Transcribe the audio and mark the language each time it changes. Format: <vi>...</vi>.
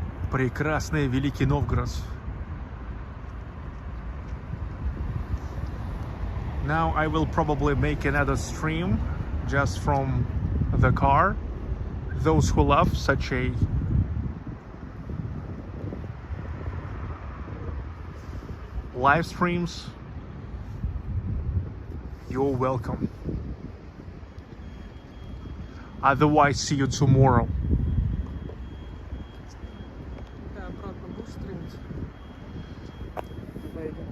<ru>Прекрасный Великий Новгород.</ru> <en>Now I will probably make another stream just from the car. Those who love such a live streams, you're welcome. Otherwise, see you tomorrow.</en> <ru>Да, обратно будешь стримить?</ru>